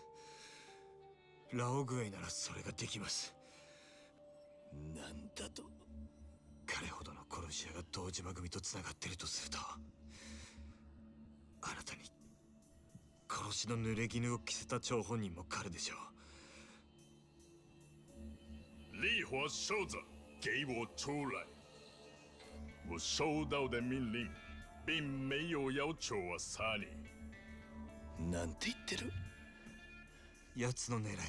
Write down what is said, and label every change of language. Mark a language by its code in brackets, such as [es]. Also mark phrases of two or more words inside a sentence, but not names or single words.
[ja] ラオグエイならそれができます。なんだと？彼ほどの殺し屋が堂島組とつながっているとすると、あなたに殺しの濡れ衣を着せた張本人も彼でしょう。 [zh] 烈火烧着，给我出来！我收到的命令，并没有要求我杀你。 [ja] なんて言ってる？奴の狙いは。